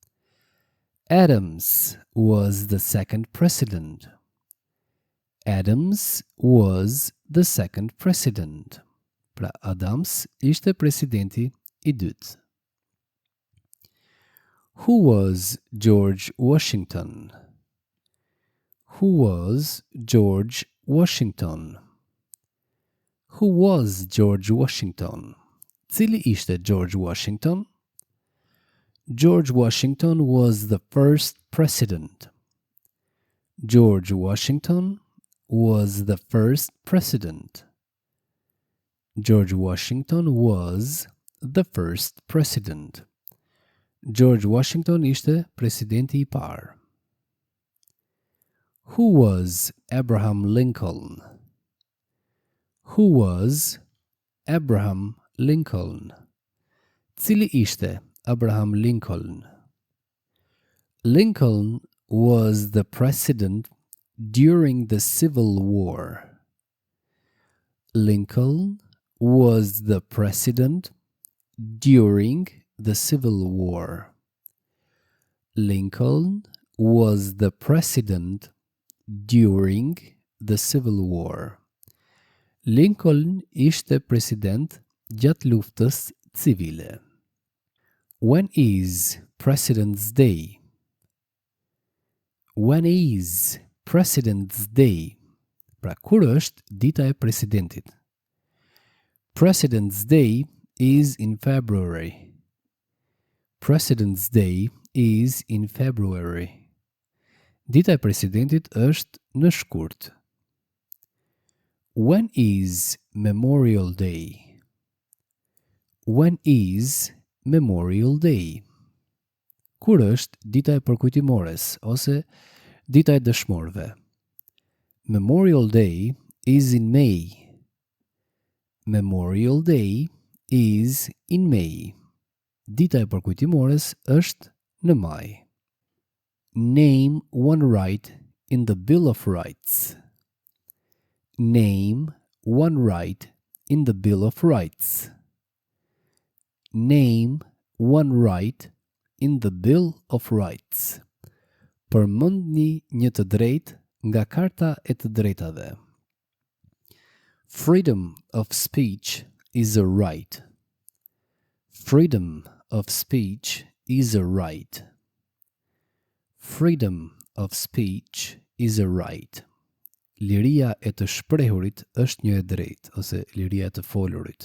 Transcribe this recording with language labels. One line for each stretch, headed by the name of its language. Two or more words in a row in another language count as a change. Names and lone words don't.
English: Adams was the second president. Adams was the second president.
Albanian: Pra, Adams ishte presidenti I dytë.
English: Who was George Washington? Who was George Washington? Who was George Washington?
Albanian: Cili ishte George Washington?
English: George Washington was the first president. George Washington was the first president. George Washington was the first president.
Albanian: George Washington ishte presidenti I parë.
English: Who was Abraham Lincoln? Who was Abraham Lincoln?
Albanian: Cili ishte Abraham Lincoln?
English: Lincoln was the president during the Civil War. Lincoln was the president during the Civil War. Lincoln was the president during the Civil War.
Albanian: Lincoln ishte president gjatë luftës civile.
English: When is President's Day? When is President's Day?
Albanian: Pra, kur është dita e presidentit?
English: President's Day is in February. President's Day is in February.
Albanian: Dita e presidentit është në shkurt.
English: When is Memorial Day? When is Memorial Day?
Albanian: Kur është dita e përkujtimores ose dita e dëshmorëve?
English: Memorial Day is in May. Memorial Day is in May.
Albanian: Dita e përkujtimores është në maj.
English: Name one right in the Bill of Rights. Name one right in the Bill of Rights. Name one right in the Bill of Rights.
Albanian: Përmendni një të drejtë nga Karta e të Drejtave.
English: Freedom of speech is a right. Freedom of speech is a right. Freedom of speech is a right.
Albanian: Liria e të shprehurit është një e drejtë ose liria e të folurit.